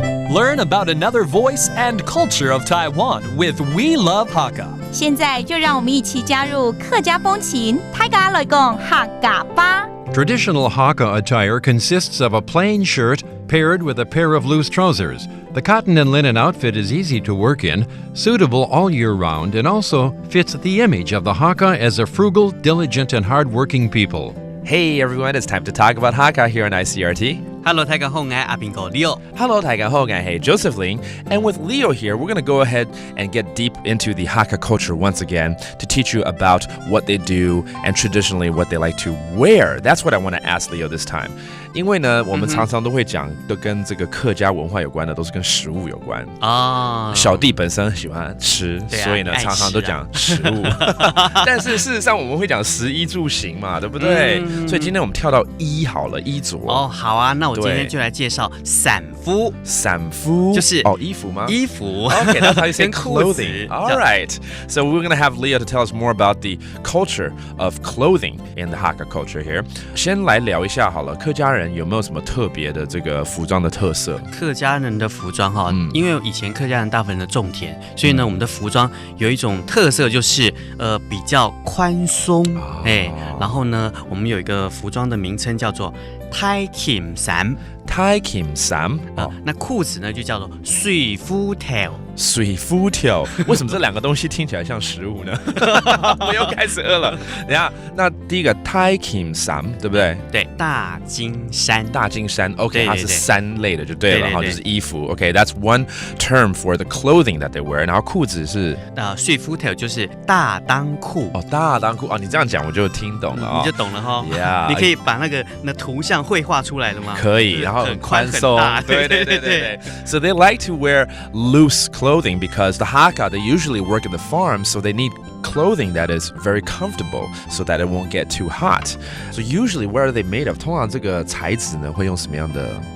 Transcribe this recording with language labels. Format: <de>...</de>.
<en>Learn about another voice and culture of Taiwan with We Love Hakka.</en> <zh>现在就让我们一起加入客家风情，大家来讲客家吧。</zh> <en>Traditional Hakka attire consists of a plain shirt paired with a pair of loose trousers. The cotton and linen outfit is easy to work in, suitable all year round, and also fits the image of the Hakka as a frugal, diligent, and hardworking people. Hey everyone, it's time to talk about Hakka here on ICRT.</en> <zh>Hello， 大家好，我係阿邊個 Leo。</zh> <en>Hello,</en> <zh>大家好，我係</zh> <en>Joseph Ling. And with Leo here, we're going to go ahead and get deep into the Hakka culture once again to teach you about what they do and traditionally what they like to wear. That's what I want to ask Leo this time.</en> <zh>因为呢，我们常常都会讲，都跟这个客家文化有关的，都是跟食物有关啊。小弟本身喜欢吃，所以呢，常常都讲食物。但是事实上，我们会讲食衣住行嘛，对不对？所以今天我们跳到衣好了，衣着。哦，好啊，那我今天就来介绍伞夫。伞夫就是衣服吗？衣服。</zh> <en>Okay, that's how you say clothing. All right. So we're gonna have Leo to tell us more about the culture of clothing in the Hakka culture here.</en> <zh>先来聊一下好了，客家人有没有什么特别的这个服装的特色？客家人的服装哈，因为以前客家人大部分的种田，所以呢，我们的服装有一种特色就是比较宽松，然后呢，我们有一个服装的名称叫做太襟衫。太襟衫那裤子呢就叫做水夫條。水夫條，为什么这两个东西听起来像食物呢？我又开始饿了。等一下，那第一个太襟衫，对不对？对，大金衫。大金衫 ，OK， 它是衫类的就对了，哈，就是衣服。</zh> <en>OK，that's one term for the clothing that they wear。</en> <zh>然后裤子是水夫條就是大裆裤。哦，大裆裤哦，你这样讲我就听懂了你就懂了哈。</zh> <en>Yeah，</en> <zh>你可以把那图像绘画出来了吗？可以，然后很宽松。对。</zh> <en>So they like to wear loose clothing because the Hakka, they usually work in the farm, so they need clothing that is very comfortable so that it won't get too hot. So usually, what are they made of?</en> <zh>通常这个材质呢会用什么样的？</zh>